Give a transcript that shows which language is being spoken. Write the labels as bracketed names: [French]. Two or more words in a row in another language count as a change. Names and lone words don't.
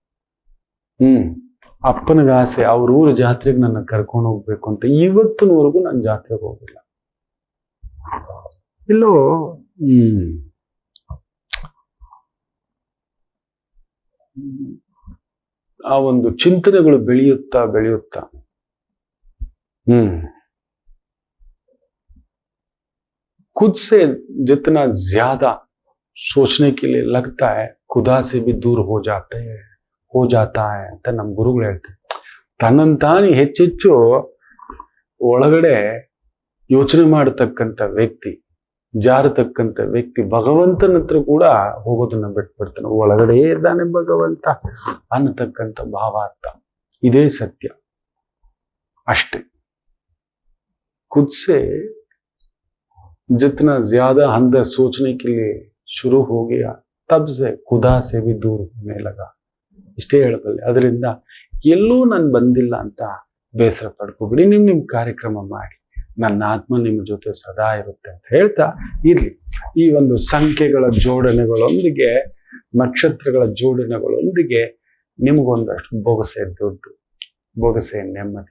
[Kannada] ಅಪ್ಪನಿಗೆ ಆಸೆ ಅವ್ರ ಊರ ಜಾತ್ರೆಗೆ ನನ್ನ ಕರ್ಕೊಂಡು ಹೋಗ್ಬೇಕು ಅಂತ. ಇವತ್ತಿನವರೆಗೂ ನಾನು ಜಾತ್ರೆಗೆ ಹೋಗಿಲ್ಲ. ಇಲ್ಲೋ ಆ ಒಂದು ಚಿಂತನೆಗಳು ಬೆಳೆಯುತ್ತಾ ಬೆಳೆಯುತ್ತಾ [Hindi] खुद से जितना ज्यादा सोचने के लिए लगता है खुदा से भी दूर हो जाता है [Kannada] ಅಂತ ನಮ್ಮ ಗುರುಗಳು ಹೇಳ್ತಾರೆ. ತನ್ನಂತಾನು ಹೆಚ್ಚೆಚ್ಚು ಒಳಗಡೆ ಯೋಚನೆ ಮಾಡತಕ್ಕಂಥ ವ್ಯಕ್ತಿ, ಜಾರತಕ್ಕಂಥ ವ್ಯಕ್ತಿ ಭಗವಂತನ ಹತ್ರ ಕೂಡ ಹೋಗೋದನ್ನ ಬಿಟ್ಬಿಡ್ತಾನೆ. ಒಳಗಡೆ ಇದ್ದಾನೆ ಭಗವಂತ ಅನ್ನತಕ್ಕಂಥ ಭಾವಾರ್ಥ. ಇದೇ ಸತ್ಯ ಅಷ್ಟೇ. [Hindi] खुद से जितना ज्यादा अंदर सोचने के लिए शुरू हो गया तब से खुदा से भी दूर होने लगा. [Kannada] ಇಷ್ಟೇ ಹೇಳಬಲ್ಲೆ. ಅದರಿಂದ ಎಲ್ಲೂ ನಾನು ಬಂದಿಲ್ಲ ಅಂತ ಬೇಸರ ಪಡ್ಕೋಬಿಡಿ. ನಿಮ್ ಕಾರ್ಯಕ್ರಮ ಮಾಡಿ, ನನ್ನ ಆತ್ಮ ನಿಮ್ಮ ಜೊತೆ ಸದಾ ಇರುತ್ತೆ ಅಂತ ಹೇಳ್ತಾ ಇರ್ಲಿ. ಈ ಒಂದು ಸಂಖ್ಯೆಗಳ ಜೋಡಣೆಗಳೊಂದಿಗೆ, ನಕ್ಷತ್ರಗಳ ಜೋಡಣೆಗಳೊಂದಿಗೆ ನಿಮಗೊಂದಷ್ಟು ಬೊಗಸೆ ದುಡ್ಡು, ಬೊಗಸೆ ನೆಮ್ಮದಿ.